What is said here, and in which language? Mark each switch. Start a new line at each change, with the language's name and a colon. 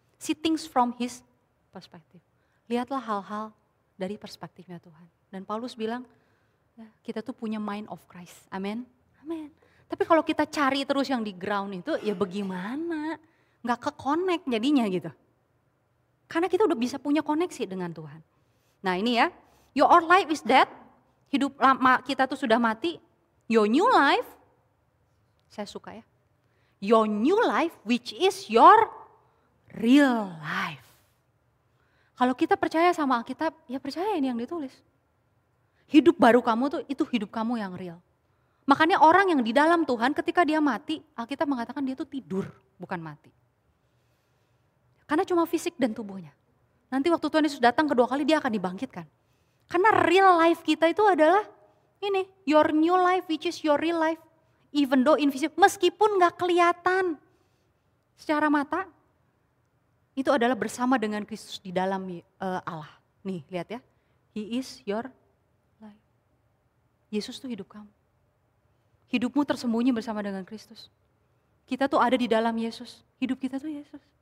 English: See things from His perspective.
Indonesian: Lihatlah hal-hal dari perspektifnya Tuhan. Dan Paulus bilang, ya, kita tuh punya
English: mind of Christ.
Indonesian: Amin. Amin. Tapi kalau kita cari terus yang di ground itu, ya bagaimana? Gak ke-connect jadinya gitu. Karena kita udah bisa punya koneksi dengan Tuhan. Nah ini ya,
English: your life is dead.
Indonesian: Hidup lama kita tuh sudah mati.
English: Your new life,
Indonesian: saya suka ya.
English: Your new life which is your real life.
Indonesian: Kalau kita percaya sama Alkitab, ya percaya ini yang ditulis. Hidup baru kamu tuh itu hidup kamu yang real. Makanya orang yang di dalam Tuhan ketika dia mati, Alkitab mengatakan dia tuh tidur, bukan mati. Karena cuma fisik dan tubuhnya. Nanti waktu Tuhan Yesus datang kedua kali dia akan dibangkitkan. Karena real life kita itu adalah ini,
English: your new life which is your real life. Even though invisible,
Indonesian: meskipun gak kelihatan secara mata, itu adalah bersama dengan Kristus di dalam Allah. Nih lihat ya,
English: He is your life.
Indonesian: Yesus tuh hidup kamu. Hidupmu tersembunyi bersama dengan Kristus. Kita tuh ada di dalam Yesus, hidup kita tuh Yesus.